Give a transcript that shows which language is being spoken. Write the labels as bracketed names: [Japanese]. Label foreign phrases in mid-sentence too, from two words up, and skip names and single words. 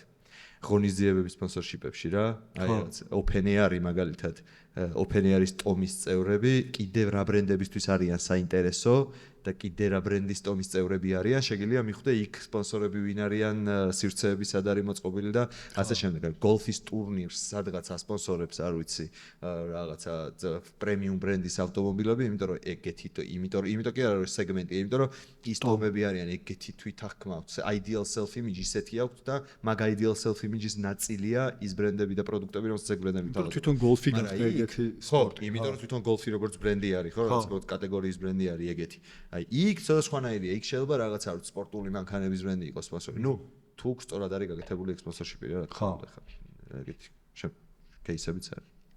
[Georgian] ღონისძიებების სპონსორშიპებში რა, აი რაღაც OpenAI-ი მაგალითად, OpenAI-ის ტომის წევრები კიდევ რა ბრენდებისთვის არიან საინტერესო და კიდე რა ბრენდის ტომის წევრები არიან, შეგიძლია მიხვდე იქ სპონსორები ვინ არიან, სივრცეები სად არის მოწყობილი და ასე შემდეგ. გოლფის ტურნირს სადღაც ასპონსორებს, არ ვიცი, რაღაცა პრემიუმ ბრენდის ავტომობილები, იმიტომ რომ ეგეთი, იმიტომ კი არა რომ სეგმენტი, იმიტომ რომ ის ტომები არიან ეგეთი თვითახკმა აქვს. [English] Ideal self image [Georgian] ისეთი აქვს და მაგ [English] ideal self image- [Georgian] ის ნაწილია ის ბრენდები და პროდუქტები, რომელსაც ეგ ბრენდები თავად. თვითონ გოლფი გახდა ეგეთი სპორტი. იმიტომ რომ თვითონ გოლფი როგორც ბრენდი არის, ხო, რაღაც კატეგორიის ბრენდი არის ეგეთი. აი იქ ცოტა სხვანაირია, იქ შეიძლება რაღაც არ ვიცი სპორტული მანქანების ბრენდი იყოს სპონსორი. ნუ თუ სწორად არის გაკეთებული ეგ სპონსორშიპი რა, ხო, ეგეთი კეისებიც არის.